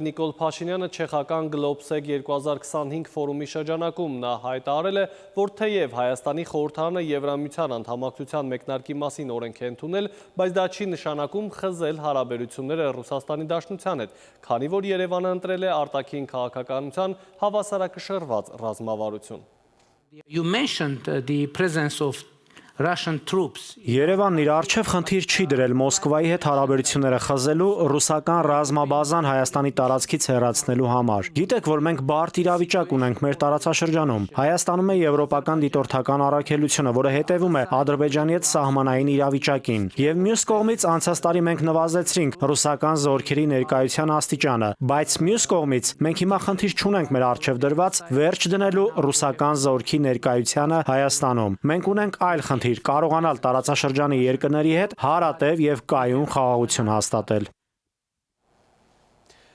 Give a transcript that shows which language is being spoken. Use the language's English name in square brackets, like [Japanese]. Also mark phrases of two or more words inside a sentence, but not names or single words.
[Armenian] Նիկոլ Փաշինյանը չեխական Գլոբսեգ 2025 ֆորումի շրջանակում։ Նա հայտարարել է, որ թեև Հայաստանի խորհրդարանը Եվրամիության անդամակցության մեկնարկի մասին օրենք է ընդունել, բայց դա չի նշանակում խզել հարաբերությունները Ռուսաստանի Դաշնության հետ, քանի որ Երևանը ընտրել է արտաքին քաղաքականության հավասարակշռված ռազմավարություն։ [English] You mentioned the presence of Russian troops. [Armenian] Երևանն իր առջև խնդիր չի դրել Մոսկվայի հետ հարաբերությունները խզելու, ռուսական ռազմաբազան Հայաստանի տարածքից հեռացնելու համար։ Գիտեք, որ մենք բարդ իրավիճակ ունենք մեր տարածաշրջանում։ Հայաստանում է եվրոպական դիտորդական առաքելությունը, որը հետևում է Ադրբեջանի հետ սահմանային իրավիճակին։ Եվ մյուս կողմից անցած տարի մենք նվազեցրինք ռուսական զորքերի ներկայության աստիճանը, բայց մյուս կողմից մենք հիմա խնդիր չունենք մեր առջև դրված վերջ դնելու ռուսական զորքի ներկայությանը Հայաստանում։ Մենք ունենք այլ խնդիր կարողանալ տարածաշրջանի երկրների հետ հարատև եւ կայուն խաղաղություն հաստատել։